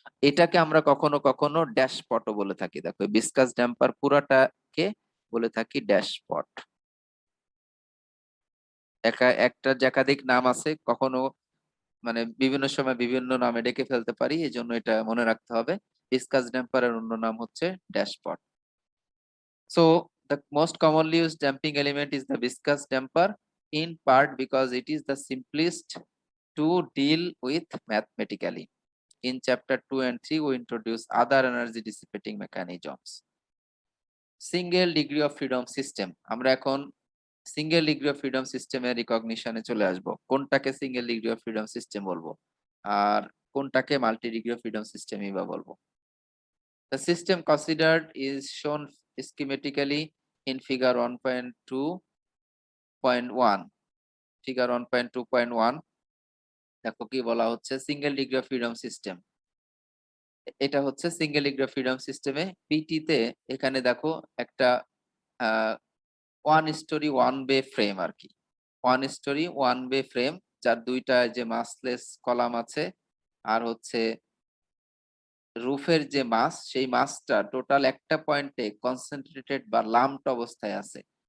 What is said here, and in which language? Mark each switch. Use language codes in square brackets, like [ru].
[bn] এটাকে আমরা কখনো কখনো ড্যাশপটও বলে থাকি। দেখো ভিসকাস ড্যাম্পার পুরাটাকে বলে থাকি ড্যাশপট। একটা একাধিক নাম আছে, কখনো মানে বিভিন্ন সময় বিভিন্ন নামে ডেকে ফেলতে পারি, এই জন্য এটা মনে রাখতে হবে। ভিসকাস ড্যাম্পারের অন্য নাম হচ্ছে dashpot. [en] So the most commonly used damping element is the viscous damper, in part because it is the simplest to deal with mathematically. In chapter 2 and 3, we introduce other energy dissipating mechanisms. Single degree of freedom system. [bn] আমরা এখন single degree of freedom সিস্টেমের রিকগনিশনে চলে আসব। কোনটাকে single degree of freedom system বলবো আর কোনটাকে multi degree of freedom সিস্টেমই বা বলবো। [en] The system considered is shown schematically in figure 1.2.1. [bn] Figure 1.2.1 দেখো কি বলা হচ্ছে, single degree of freedom system. এটা হচ্ছে সিঙ্গেল ডিগ্রি অফ ফ্রিডম সিস্টেমে পিটি তে এখানে দেখো একটা ওয়ান স্টোরি ওয়ান বে ফ্রেম আর কি, ওয়ান স্টোরি ওয়ান বে ফ্রেম, যার দুইটা যে মাসলেস কলাম আছে, আর হচ্ছে রুফের যে মাস, সেই মাসটা টোটাল একটা পয়েন্টে কনসেন্ট্রেটেড বা লাম্পড অবস্থায় আছে।